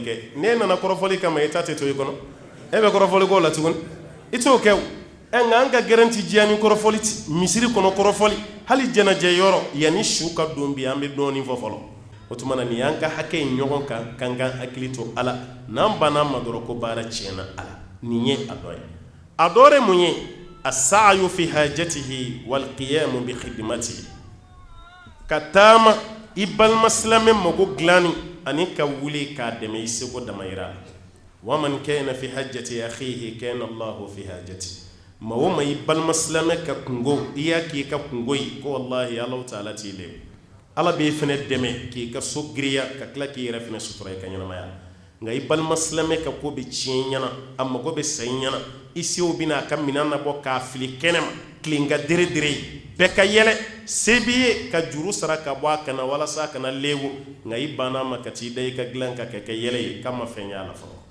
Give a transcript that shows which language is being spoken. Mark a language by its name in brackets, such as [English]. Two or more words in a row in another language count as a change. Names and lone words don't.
[Bambara] kɛ n'e nana kɔrɔfɔli kama e ta tɛ to i kɔnɔ e bɛ kɔrɔfɔli k'o la tuguni i t'o kɛ o nka an ka gɛrɛn ti diya ni kɔrɔfɔli ti misiri kɔnɔ kɔrɔfɔli hali jɛnɛjɛ yɔrɔ yanni su ka don bi an bɛ dɔɔnin fɔ fɔlɔ o tuma na nin y'an ka hakɛ in ɲɔgɔn kan k'an ka hakili to ala n'an banna ma dɔrɔn ko baara tiɲɛna ala nin ye a dɔ ye a dɔ ye mun ye [Arabic] السعي في حاجته والقيام بخدمته [Bambara] ka taama i balima silamɛ mago dilanni ani ka wuli k'a dɛmɛ i seko damayira [Arabic] ومن كان في حاجة أخيه كان الله في حاجة [Bambara] maa o maa i balima silamɛ ka kungo i y'a k'i ka kungo ye ko wallahi Alahu taala t'i lebu ala b'e fɛnɛ dɛmɛ k'i ka so giriya ka tila k'i yɛrɛ fɛnɛ sutura i ka ɲɛnamaya nka i balima silamɛ ka ko bɛ tiɲɛ ɲɛna a mago bɛ sa i ɲɛna i sew bɛna a ka minan nabɔ k'a fili kɛnɛ ma tilen ka dere-dere ye bɛɛ ka yɛlɛ se b'i ye ka juru sara ka bɔ a kana walasa a kana lebu nka i banna ma ka t'i da i ka dilan ka kɛ yɛlɛ ye k'a ma fɛn y'a la fɔlɔ